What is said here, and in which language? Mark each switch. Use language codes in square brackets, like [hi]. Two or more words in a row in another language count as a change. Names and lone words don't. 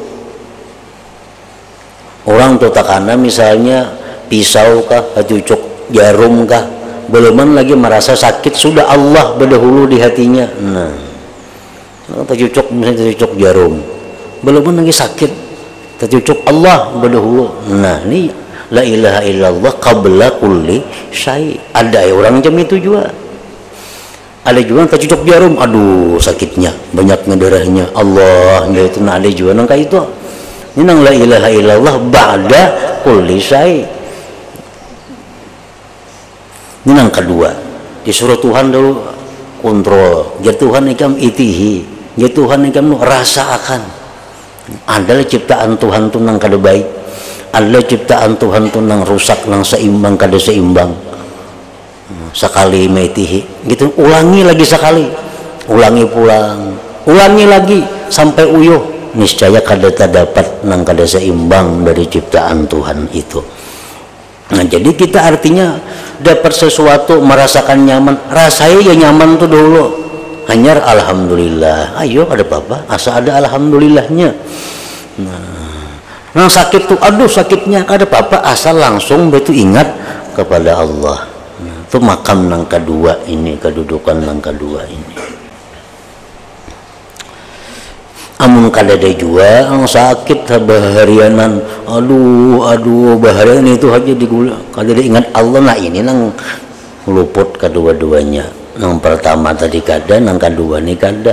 [bjn] Orang tuh takana misalnya pisau kah, cucuk jarum kah, beluman lagi merasa sakit, sudah Allah berdahulu di hatinya. Nah, tercucuk misalnya tercucuk jarum, beluman lagi sakit, tercucuk Allah berdahulu. [ar] Nah, ini لا إله إلا الله قبل كل شيء. [bjn] Ada orang jam itu juga. Ada juga tercucuk jarum, aduh sakitnya, banyak ngedarahnya. Allah, itu nah ada juga nang kayak itu. [ar] Ini nang لا إله إلا الله بعد كل شيء. [bjn] Ini yang kedua, disuruh Tuhan dulu kontrol. Ya Tuhan ikam itihi, ya Tuhan ikam rasakan. Adalah ciptaan Tuhan tu nang kada baik, adalah ciptaan Tuhan tu nang rusak, nang seimbang kada seimbang. Sekali metihi, gitu ulangi lagi sekali, ulangi pulang, ulangi lagi sampai uyuh. Niscaya kada terdapat nang kada seimbang dari ciptaan Tuhan itu. Nah, jadi kita artinya dapat sesuatu, merasakan nyaman, rasanya ya nyaman tuh dulu. Hanya alhamdulillah, ayo ada apa-apa, asa ada alhamdulillahnya. Nah sakit tuh, aduh sakitnya ada apa-apa, asal langsung betul ingat kepada Allah. Nah, itu makam nang kedua ini, kedudukan nang kedua ini. Amun kadada juga ang sakit baharianan, aduh baharian itu aja digula, kadada ingat Allah. Nah ini nang luput kedua-duanya. Nang pertama tadi kada, nang kedua nih kada.